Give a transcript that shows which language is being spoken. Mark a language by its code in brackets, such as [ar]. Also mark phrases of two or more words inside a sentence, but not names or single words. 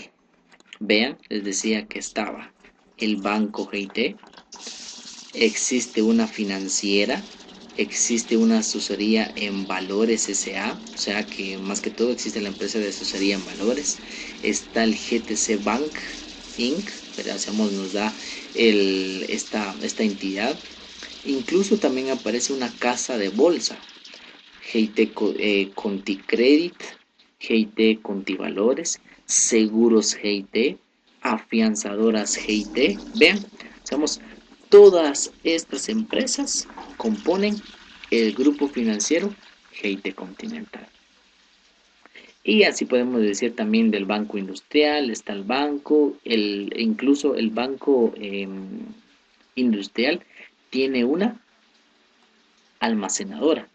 [es] Vean, les decía que estaba el banco GIT, existe una financiera, existe una asesoría en valores S.A., o sea que más que todo existe la empresa de asesoría en valores, está el GTC Bank Inc., pero nos da esta entidad, incluso también aparece una casa de bolsa, GIT Conticredit, GIT Contivalores, Seguros GIT, Afianzadoras GIT. Vean, digamos, todas estas empresas componen el grupo financiero GIT Continental. Y así podemos decir también del Banco Industrial, está el banco, incluso el Banco Industrial tiene una almacenadora.